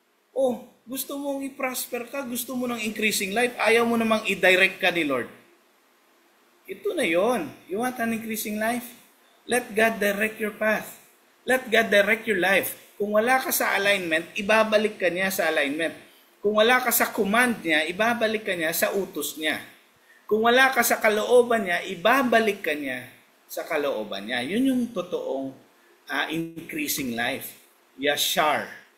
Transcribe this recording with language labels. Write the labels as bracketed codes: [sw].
[tl] Oh, gusto mong i-prosper ka, gusto mo ng increasing life, ayaw mo namang i-direct ka ni Lord. Ito na yon. [en] You want an increasing life? Let God direct your path. Let God direct your life. [tl] Kung wala ka sa alignment, ibabalik ka niya sa alignment. Kung wala ka sa command niya, ibabalik ka niya sa utos niya. Kung wala ka sa kalooban niya, ibabalik ka niya sa kalooban niya. Yun yung totoong increasing life. Yashar.